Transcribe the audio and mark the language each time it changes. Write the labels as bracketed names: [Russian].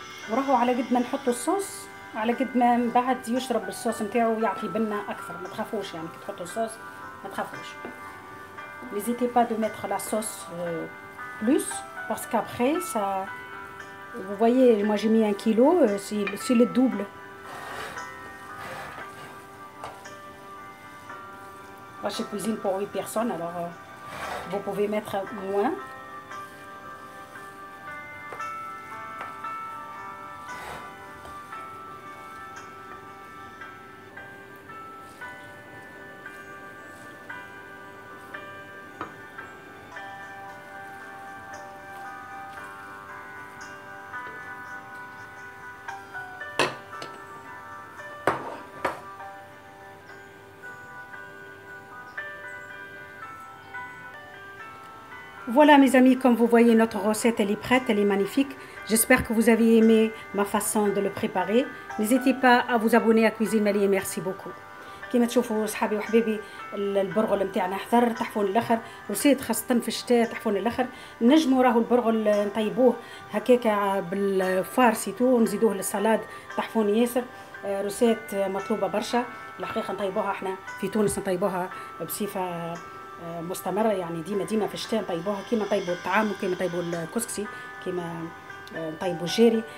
[Arabic] وراهو على قد ما نحطوا الصوص على قد ما من بعد يشرب الصوص نتاعو ويعطي بنه اكثر. ما تخافوش يعني كي تحطوا الصوص ما تخافوش. [French] N'hésitez pas de mettre la sauce plus parce qu'après ça, vous voyez, moi j'ai mis 1 kilo, c'est le double. Moi je cuisine pour 8 personnes, alors vous pouvez mettre moins. Voilà mes amis, comme vous voyez notre recette elle est prête, elle est magnifique. J'espère que vous avez aimé ma façon de le préparer. N'hésitez pas à vous abonner à Cuisine Mali et merci beaucoup. [Arabic] كما تشوفوا صحابي وحبيبي البرغل نتاعنا حضر تحفون الاخر، وسيد خاصه في الشتاء تحفون الاخر. نجموا راهو البرغل نطيبوه هكاكا بالفارسيتو ونزيدوه للسلاد تحفون ياسر. روسيت مطلوبه برشا الحقيقه، نطيبوها احنا في تونس نطيبوها بصفه مستمره، يعني ديما في الشتاء نطيبوها كيما نطيبوا الطعام وكيما نطيبوا الكسكسي، كيما نطيبوا الجيري.